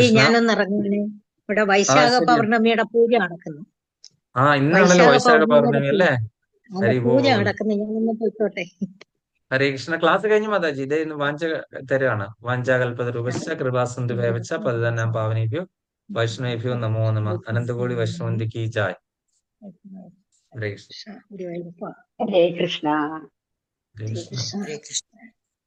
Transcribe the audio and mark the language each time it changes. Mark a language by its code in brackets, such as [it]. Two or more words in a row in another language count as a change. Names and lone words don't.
[ml] കൃഷ്ണ. ഞാനൊന്ന് ഇറങ്ങുന്നേ. ഇവിടെ വൈശാഖ ശരി. പൗർണമിയുടെ പൂജ നടക്കുന്നു. ഇന്നാണല്ലോ വൈശാഖ പൗർണമി അല്ലേ? അതിന്റെ ഹരി പൂജ ബോൾ. നടക്കുന്നു. ഞാനൊന്ന് പോയിക്കോട്ടെ. [sa] ഹരേ കൃഷ്ണ. [ml] ക്ലാസ് കഴിഞ്ഞു മാതാജി. ഇതേ ഇന്ന് വാഞ്ച തരുവാണ്. [sa] വാഞ്ചാകൽപതരൂപശ്ച കൃപാസന്തു വേവച്ച പതിതന്നാം പാവനേഭ്യോ വൈഷ്ണവേഭ്യോ നമോ നമഃ. അനന്തകോടി വൈഷ്ണവന്തി കീ ജായ്. ഹരേ കൃഷ്ണ. [ml] ഗുരുവായൂരപ്പ. [sa] ഹരേ കൃഷ്ണ. ഹരേ കൃഷ്ണ. കൃഷ്ണ. ഹരേ കൃഷ്ണ.